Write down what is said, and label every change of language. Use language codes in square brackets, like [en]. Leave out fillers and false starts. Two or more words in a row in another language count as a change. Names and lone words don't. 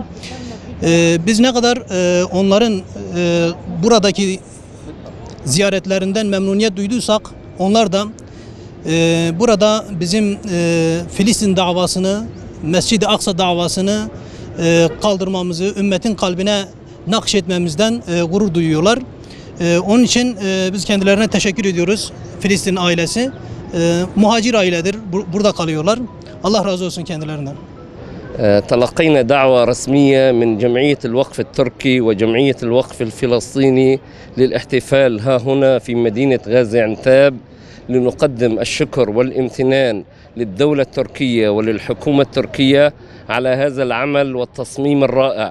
[tr] Biz ne kadar onların buradaki ziyaretlerinden memnuniyet duyduysak, onlar da burada bizim Filistin davasını, Mescid-i Aksa davasını kaldırmamızı, ümmetin kalbine nakşetmemizden gurur duyuyorlar. Onun için biz kendilerine teşekkür ediyoruz. Filistin ailesi muhacir ailedir, burada kalıyorlar. Allah razı olsun kendilerinden. [ar] تلقينا دعوة رسمية من جمعية الوقف التركي وجمعية الوقف الفلسطيني للاحتفال ها هنا في مدينة غازي عنتاب لنقدم الشكر والامتنان للدولة التركية وللحكومة التركية على هذا العمل والتصميم الرائع.